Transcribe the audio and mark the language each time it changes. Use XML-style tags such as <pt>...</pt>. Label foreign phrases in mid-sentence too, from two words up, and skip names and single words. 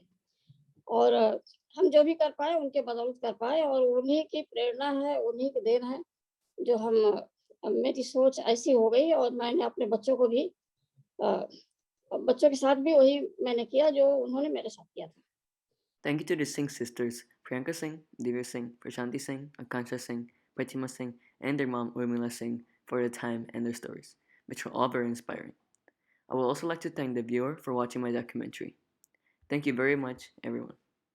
<hi>और हम जो भी कर पाए उनके बदौलत कर पाए, और उन्हीं की प्रेरणा है, उन्हीं की देन है जो मेरी सोच ऐसी हो गई। और मैंने अपने बच्चों को भी बच्चों के साथ भी वही मैंने किया जो उन्होंने मेरे साथ किया था।</hi> <en>Thank you to the Singh sisters, Priyanka Singh, Divya Singh, Prashanti Singh, Akansha Singh, Pratima Singh, and their mom Urmila Singh for their time and their stories, which were all very inspiring. I would also like to thank the viewer for watching my documentary. Thank you very much, everyone.</en>